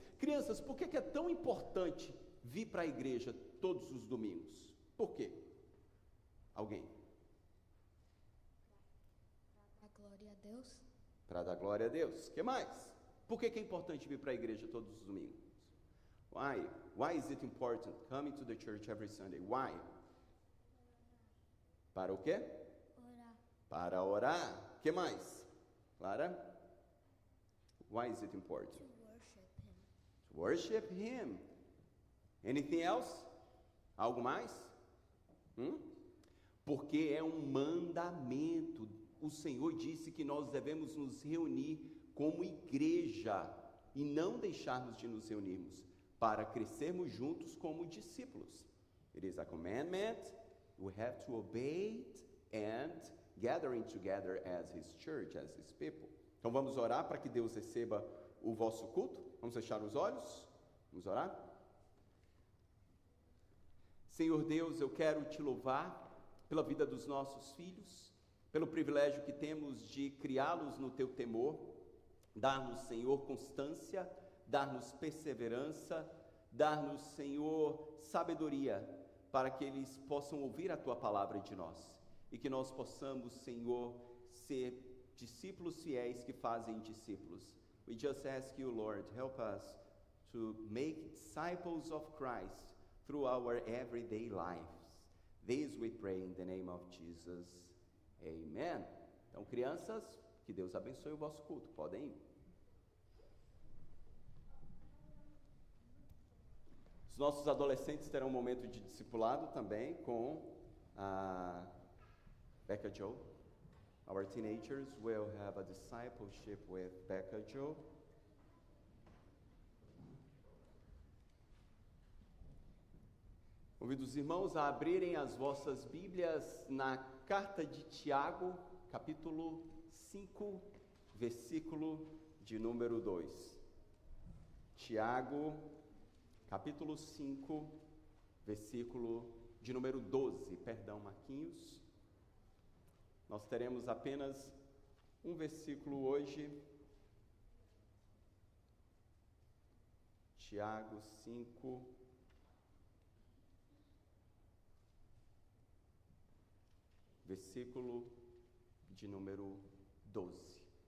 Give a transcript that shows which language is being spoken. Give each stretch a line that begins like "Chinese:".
Portuguese: Crianças, por que é tão importante vir para a igreja todos os domingos? Por quê? Alguém? Para dar glória a Deus. Para dar glória a Deus. O que mais? Por que é importante vir para a igreja todos os domingos?
English: Why? Why is it important coming to the church every Sunday? Why?
Portuguese: Para o quê? Orar. Para orar. O que mais? Clara?
English: Why is it important? To worship Him. To worship Him. Anything else?
Portuguese: Algo mais? Porque é um mandamento. O Senhor disse que nós devemos nos reunir como igreja e não deixarmos de nos reunirmos para crescermos juntos como discípulos.
English: It is a commandment. We have to obey it and gathering together as His church, as His people.
Portuguese: Então vamos orar para que Deus receba o vosso culto. Vamos fechar os olhos? Vamos orar? Senhor Deus, eu quero Te louvar pela vida dos nossos filhos, pelo privilégio que temos de criá-los no Teu temor, dar-nos, Senhor, constância, dar-nos perseverança, dar-nos, Senhor, sabedoria, para que eles possam ouvir a Tua palavra de nós, e que nós possamos, Senhor, ser discípulos fiéis que fazem discípulos.
English: We just ask You, Lord, help us to make disciples of Christ through our everyday lives. This we pray in the name of Jesus. Amen.
Portuguese: Então, crianças, que Deus abençoe o vosso culto. Podem ir. Os nossos adolescentes terão um momento de discipulado também com a Becca Joe.
English: Our teenagers will have a discipleship with Becca Joe.
Portuguese: Convido os irmãos a abrirem as vossas Bíblias na carta de Tiago, capítulo 5, versículo de número 2. Tiago, capítulo 5, versículo de número 12. Perdão, Marquinhos. Nós teremos apenas um versículo hoje. Tiago 5, versículo de número 12.